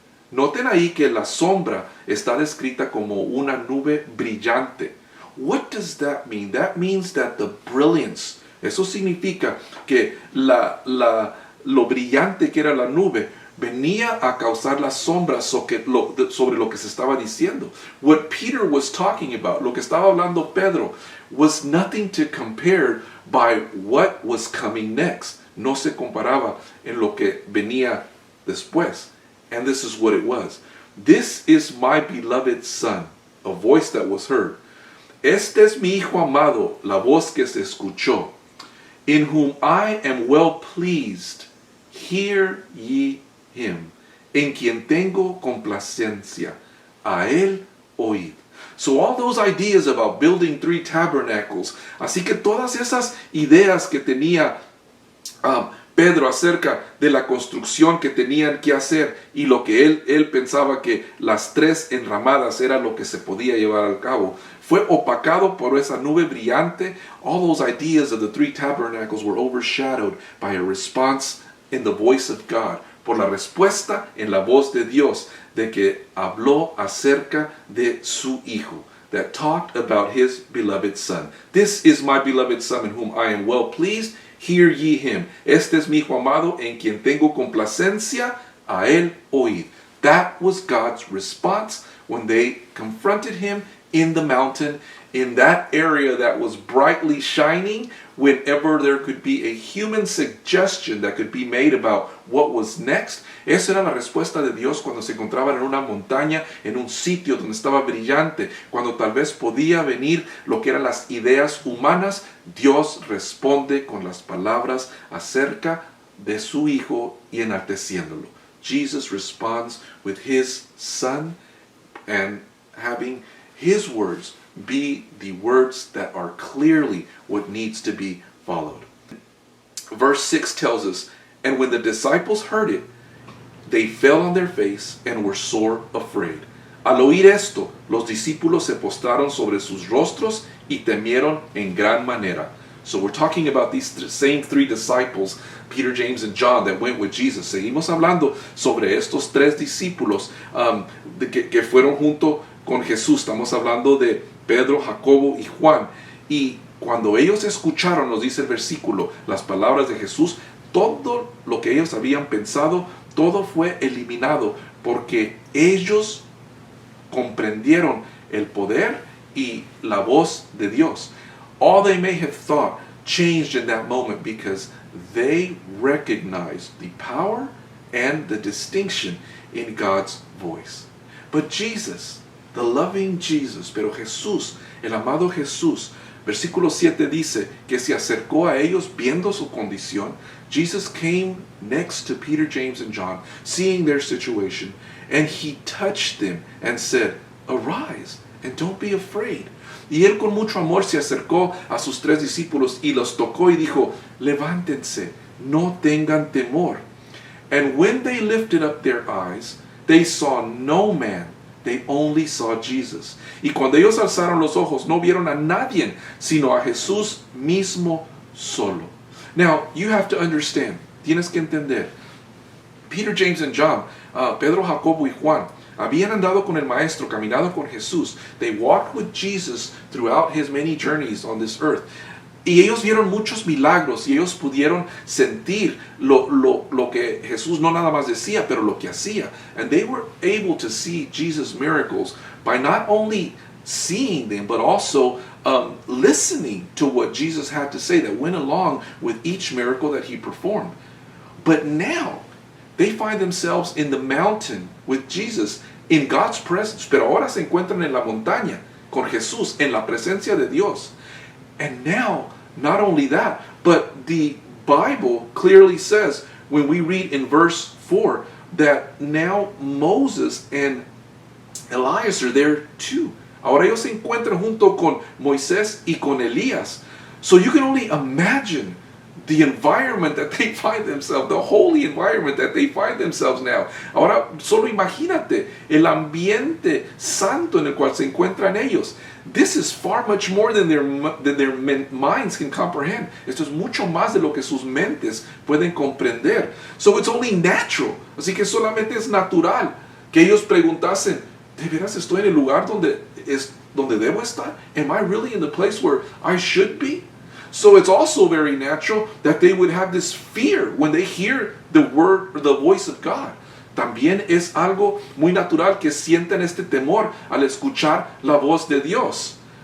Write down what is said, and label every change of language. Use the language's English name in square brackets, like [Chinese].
[Spanish] Noten ahí que la sombra está descrita como una nube brillante. [English] What does that mean? That means that the brilliance, [Spanish] eso significa que lo brillante que era la nube venía a causar las sombras sobre lo que se estaba diciendo. [English] What Peter was talking about, [Spanish] lo que estaba hablando Pedro, [English] was nothing to compare by what was coming next. [Spanish] No se comparaba en lo que venía después. [English] And this is what it was. This is my beloved son, a voice that was heard. [Spanish] Este es mi hijo amado, la voz que se escuchó, [English] in whom I am well pleased. Hear ye him. [Spanish] En quien tengo complacencia. A él oíd. [English] So all those ideas about building 3 tabernacles, [Spanish] así que todas esas ideas que tenía Pedro acerca de la construcción que tenían que hacer y lo que él pensaba que las 3 enramadas era lo que se podía llevar al cabo, fue opacado por esa nube brillante. [English] All those ideas of the 3 tabernacles were overshadowed by a response in the voice of God, [Spanish] por la respuesta en la voz de Dios, de que habló acerca de su hijo, [English] that talked about his beloved son. This is my beloved son in whom I am well pleased. Hear ye him. [Spanish] Este es mi hijo amado en quien tengo complacencia. A él oíd. [English] That was God's response when they confronted him in the mountain, in that area that was brightly shining, whenever there could be a human suggestion that could be made about what was next. [Spanish] Esa era la respuesta de Dios cuando se encontraban en una montaña, en un sitio donde estaba brillante, cuando tal vez podía venir lo que eran las ideas humanas. Dios responde con las palabras acerca de su hijo y enalteciéndolo. [English] Jesus responds with his son and having his words be the words that are clearly what needs to be followed. Verse 6 tells us, and when the disciples heard it, they fell on their face and were sore afraid. [Spanish] Al oír esto, los discípulos se postraron sobre sus rostros y temieron en gran manera. [English] So we're talking about these same 3 disciples, Peter, James, and John, that went with Jesus. [Spanish] Seguimos hablando sobre estos 3 discípulos que fueron junto con Jesús. Estamos hablando de Pedro, Jacobo y Juan. Y cuando ellos escucharon, nos dice el versículo, las palabras de Jesús, todo lo que ellos habían pensado, todo fue eliminado, porque ellos comprendieron el poder y la voz de Dios. [English] All they may have thought changed in that moment because they recognized the power and the distinction in God's voice. But Jesus, the loving Jesus, [Spanish] pero Jesús, el amado Jesús, versículo 7 dice que se acercó a ellos viendo su condición. [English] Jesus came next to Peter, James, and John, seeing their situation, and he touched them and said, "Arise, and don't be afraid." [Spanish] Y él con mucho amor se acercó a sus 3 discípulos y los tocó y dijo, "Levántense, no tengan temor." [English] And when they lifted up their eyes, they saw no man, they only saw Jesus. [Spanish] Y cuando ellos alzaron los ojos, no vieron a nadie, sino a Jesús mismo solo. [English] Now, you have to understand, [Spanish] tienes que entender, Peter, James, and John, Pedro, Jacobo y Juan, habían andado con el Maestro, caminado con Jesús. [English] They walked with Jesus throughout his many journeys on this earth. [Spanish] Y ellos vieron muchos milagros y ellos pudieron sentir lo que Jesús no nada más decía, pero lo que hacía. [English] And they were able to see Jesus' miracles by not only seeing them, but also listening to what Jesus had to say that went along with each miracle that he performed. But now, they find themselves in the mountain with Jesus, in God's presence. [Spanish] Pero ahora se encuentran en la montaña con Jesús, en la presencia de Dios. [English] And now, not only that, but the Bible clearly says, when we read in verse 4, that now Moses and Elias are there too. [Spanish] Ahora ellos se encuentran junto con Moisés y con Elías. [English] So you can only imagine the environment that they find themselves, the holy environment that they find themselves now. [Spanish] Ahora, solo imagínate el ambiente santo en el cual se encuentran ellos. [English] This is far much more than their minds can comprehend. [Spanish] Esto es mucho más de lo que sus mentes pueden comprender. [English] So it's only natural. [Spanish] Así que solamente es natural que ellos preguntasen, ¿de veras estoy en el lugar donde debo estar? [English] Am I really in the place where I should be? So it's also very natural that they would have this fear when they hear the word or the voice of God. [Spanish] También es algo muy natural que sienten este temor al escuchar la voz de Dios.